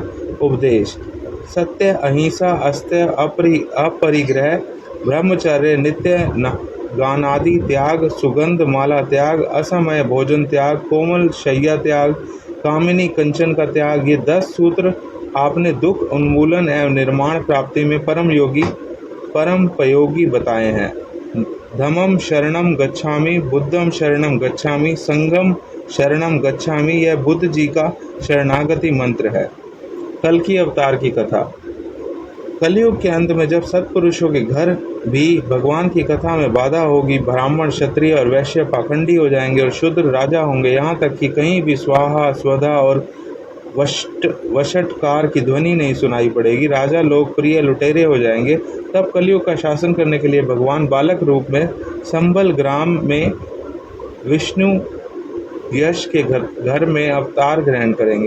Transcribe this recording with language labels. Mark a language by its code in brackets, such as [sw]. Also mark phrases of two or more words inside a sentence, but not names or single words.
[hi] उपदेश: सत्य, अहिंसा, अस्त्य, अपरिग्रह, ब्रह्मचर्य, नित्य गानादि त्याग, सुगंध माला त्याग, असमय भोजन त्याग, कोमल शय्या त्याग, कामिनी कंचन का त्याग, ये 10 सूत्र आपने दुख उन्मूलन एवं निर्माण प्राप्ति में परम पयोगी बताए हैं। [pi] धम्मं शरणं गच्छामि, बुद्धं शरणं गच्छामि, संघं शरणं गच्छामि। [hi] यह बुद्ध जी का शरणागति मंत्र है। कल की अवतार की कथा। कलयुग के अंत में जब सत्पुरुषों के घर भी भगवान की कथा में बाधा होगी, ब्राह्मण, क्षत्रिय और वैश्य पाखंडी हो जाएंगे और शूद्र राजा होंगे, यहाँ तक कि कहीं भी स्वाहा, स्वधा और वषटकार की ध्वनि नहीं सुनाई पड़ेगी, राजा लोकप्रिय लुटेरे हो जाएंगे, तब कलयुग का शासन करने के लिए भगवान बालक रूप में संबल ग्राम में विष्णु यश के घर में अवतार ग्रहण करेंगे।